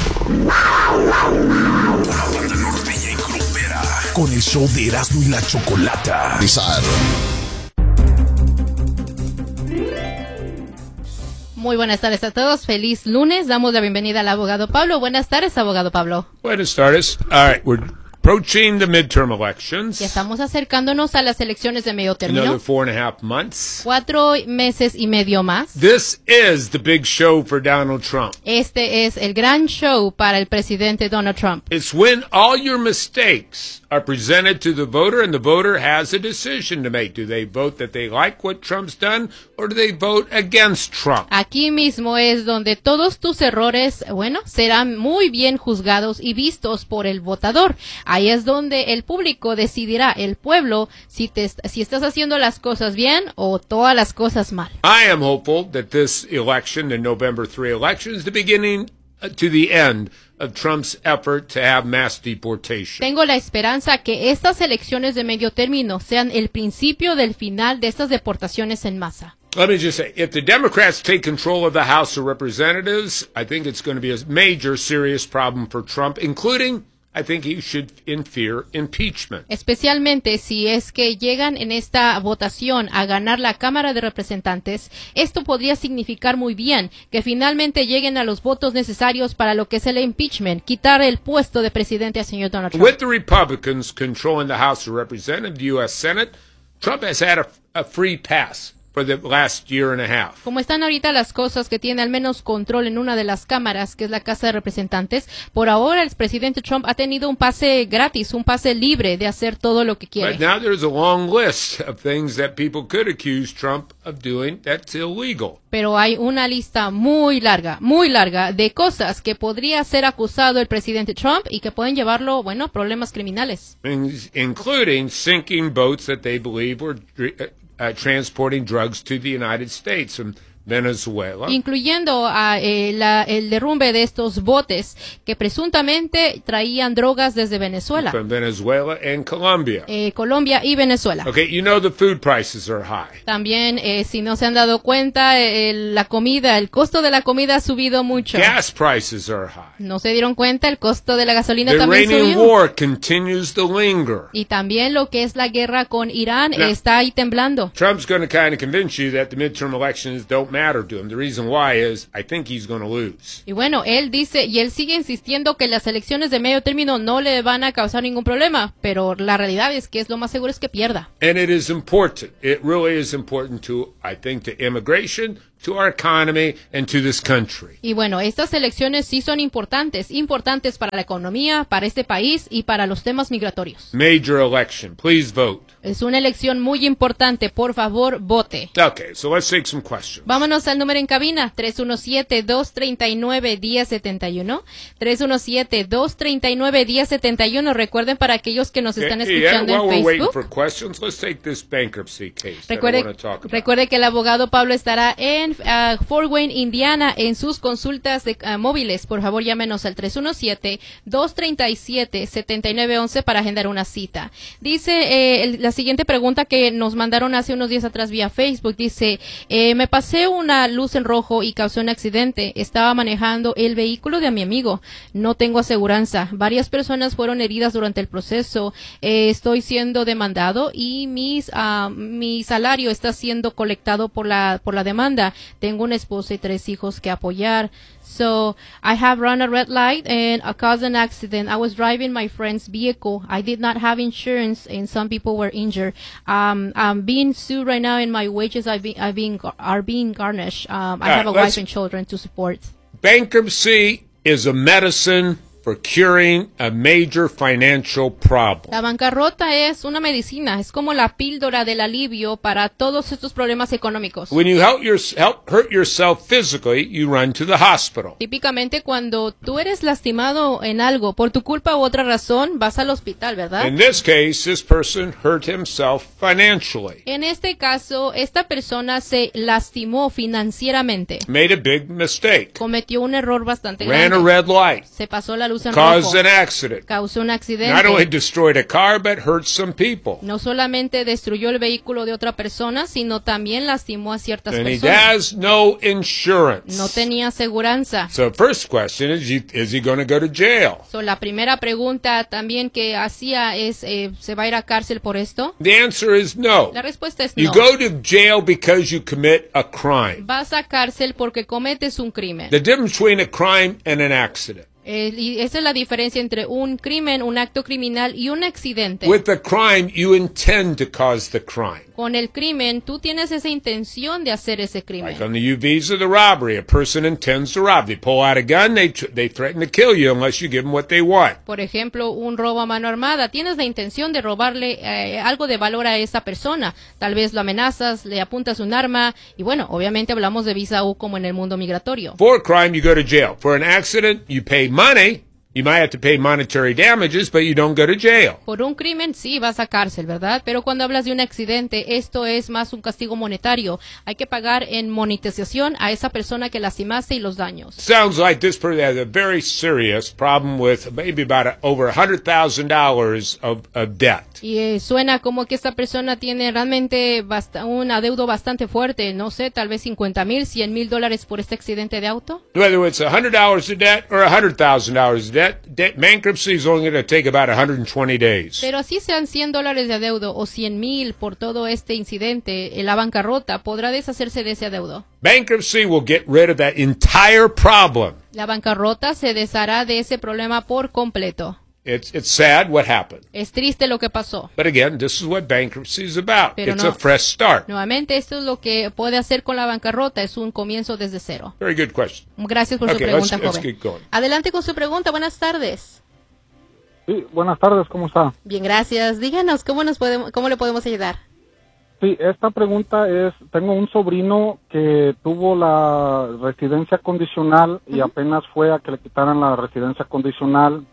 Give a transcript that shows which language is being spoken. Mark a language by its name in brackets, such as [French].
[Spanish] Una banda norteña y grupera. Con el show de Erasmo y la Chocolata. Bizarro. Muy buenas tardes a todos, feliz lunes, damos la bienvenida al abogado Pablo. Buenas tardes, abogado Pablo. Buenas tardes. [English] All right, we're approaching the midterm elections. [Spanish] Ya estamos acercándonos a las elecciones de medio término. [English] Another 4.5 months. [Spanish] 4 meses y medio más. [English] This is the big show for Donald Trump. [Spanish] Este es el gran show para el presidente Donald Trump. [English] It's when all your mistakes are presented to the voter and the voter has a decision to make. Do they vote that they like what Trump's done or do they vote against Trump? [Spanish] Aquí mismo es donde todos tus errores, bueno, serán muy bien juzgados y vistos por el votador. Ahí es donde el público decidirá, el pueblo, si estás haciendo las cosas bien o todas las cosas mal. [English] I am hopeful that this election, the November 3 election, is the beginning to the end of Trump's effort to have mass deportation. [Spanish] Tengo la esperanza que estas elecciones de medio término sean el principio del final de estas deportaciones en masa. [English] Let me just say, if the Democrats take control of the House of Representatives, I think it's going to be a major serious problem for Trump, including, I think he should in fear impeachment. [Spanish] Especialmente si es que llegan en esta votación a ganar la Cámara de Representantes, esto podría significar muy bien que finalmente lleguen a los votos necesarios para lo que es el impeachment, quitar el puesto de presidente al señor Donald Trump. [English] With the Republicans controlling the House of Representatives, the U.S. Senate, Trump has had a free pass for the last year and a half. [Spanish] Como están ahorita las cosas que tiene al menos control en una de las cámaras, que es la Casa de Representantes, por ahora el presidente Trump ha tenido un pase gratis, un pase libre de hacer todo lo que quiere. [English] But now there's a long list of things that people could accuse Trump of doing that's illegal. [Spanish] Pero hay una lista muy larga de cosas que podría ser acusado el presidente Trump y que pueden llevarlo, bueno, problemas criminales. [English] Including sinking boats that they believe were transporting drugs to the United States from Venezuela. [Spanish] Incluyendo el derrumbe de estos botes que presuntamente traían drogas desde Venezuela. [English] From Venezuela and Colombia. [Spanish] Colombia y Venezuela. [English] Okay, you know the food prices are high. [Spanish] También, si no se han dado cuenta, la comida, el costo de la comida ha subido mucho. [English] Gas prices are high. [Spanish] No se dieron cuenta, el costo de la gasolina [English] the [Spanish] también subió. [English] War continues to linger. [Spanish] Y también lo que es la guerra con Irán [English] now, [Spanish] está ahí temblando. [English] Trump's going to kind of convince you that the midterm elections don't matter to him. The reason why is I think he's going to lose. [Spanish] Y bueno, él dice y él sigue insistiendo que las elecciones de medio término no le van a causar ningún problema, pero la realidad es que es lo más seguro es que pierda. [English] And it is important. It really is important to, I think, to immigration, to our economy and to this country. [Spanish] Y bueno, estas elecciones sí son importantes, importantes para la economía, para este país y para los temas migratorios. [English] Major election, please vote. [Spanish] Es una elección muy importante, por favor, vote. [English] Okay, so let's take some questions. [Spanish] Vámonos al número en cabina, 317-239-1071. 317-239-1071. Recuerden para aquellos que nos están escuchando [English] yeah, [Spanish] en Facebook. [English] While we're waiting for questions, let's take this bankruptcy case. [Spanish] Recuerde, [English] that I want to talk about. [Spanish] Recuerde que el abogado Pablo estará en Fort Wayne, Indiana, en sus consultas de móviles. Por favor, llámenos al 317-237-7911 para agendar una cita. Dice la siguiente pregunta que nos mandaron hace unos días atrás vía Facebook. Dice, me pasé una luz en rojo y causé un accidente. Estaba manejando el vehículo de mi amigo. No tengo aseguranza. Varias personas fueron heridas durante el proceso. Estoy siendo demandado y mi salario está siendo colectado por la demanda. Tengo una esposa y tres hijos que apoyar. [English] So, I have run a red light and I caused an accident. I was driving my friend's vehicle. I did not have insurance and some people were injured. I'm being sued right now and my wages are being garnished. I have a wife and children to support. Bankruptcy is a medicine for curing a major financial problem. [Spanish] La bancarrota es una medicina, es como la píldora del alivio para todos estos problemas económicos. [English] When you hurt yourself physically, you run to the hospital. [Spanish] Típicamente cuando tú eres lastimado en algo por tu culpa u otra razón, vas al hospital, ¿verdad? [English] In this case, this person hurt himself financially. [Spanish] En este caso, esta persona se lastimó financieramente. [English] Made a big mistake. [Spanish] Cometió un error bastante grande. [English] Ran a red light. [Spanish] Se pasó la luz en rojo. [English] Caused an accident. [Spanish] Causó un accidente. [English] Not only destroyed a car, but hurt some people. [Spanish] No solamente destruyó el vehículo de otra persona, sino también lastimó a ciertas [English] and [Spanish] personas. [English] And he has no insurance. [Spanish] No tenía aseguranza. [English] So first question is he going to go to jail? [Spanish] So la primera pregunta también que hacía es, ¿se va a ir a cárcel por esto? [English] The answer is no. [Spanish] La respuesta es no. [English] You go to jail because you commit a crime. [Spanish] Vas a cárcel porque cometes un crimen. [English] The difference between a crime and an accident. [Spanish] Esa es la diferencia entre un crimen, un acto criminal y un accidente. [English] With the crime, you intend to cause the crime. [Spanish] Con el crimen, tú tienes esa intención de hacer ese crimen. [English] Like on the U-Visa, the robbery, a person intends to rob. They pull out a gun, they threaten to kill you unless you give them what they want. [Spanish] Por ejemplo, un robo a mano armada. Tienes la intención de robarle algo de valor a esa persona. Tal vez lo amenazas, le apuntas un arma. Y bueno, obviamente hablamos de visa U como en el mundo migratorio. [English] For a crime, you go to jail. For an accident, you pay money. You might have to pay monetary damages, but you don't go to jail. [Spanish] Por un crimen sí vas a cárcel, ¿verdad? Pero cuando hablas de un accidente, esto es más un castigo monetario. Hay que pagar en monetización a esa persona que lastimaste y los daños. [English] Sounds like this person has a very serious problem with maybe about over $100,000 of debt. [Spanish] Y suena como que esta persona tiene realmente un adeudo bastante fuerte. No sé, tal vez $50,000, $100,000 por este accidente de auto. [English] Whether it's $100 of debt or $100,000. That bankruptcy is only going to take about 120 days. [Spanish] Pero así sean $100 de adeudo o 100 mil por todo este incidente, la bancarrota podrá deshacerse de ese adeudo. [English] Bankruptcy will get rid of that entire problem. [Spanish] La bancarrota se deshará de ese problema por completo. [English] It's sad what happened. [Spanish] Es triste lo que pasó. [English] But again, this is what bankruptcy is about. [Spanish] Pero [English] it's [Spanish] no. [English] A fresh start. [Spanish] Nuevamente, esto es lo que puede hacer con la bancarrota. Es un comienzo desde cero. [English] Very good question. [Spanish] Gracias por [English] okay, [Spanish] su pregunta, [English] let's [Spanish] joven. [English] Let's keep going. [Spanish] Adelante con su pregunta. Buenas tardes. Sí, buenas tardes. ¿Cómo está? Bien, gracias. Díganos, ¿cómo le podemos ayudar? Sí, esta pregunta es, tengo un sobrino que tuvo la residencia condicional y apenas fue a que le quitaran la residencia condicional.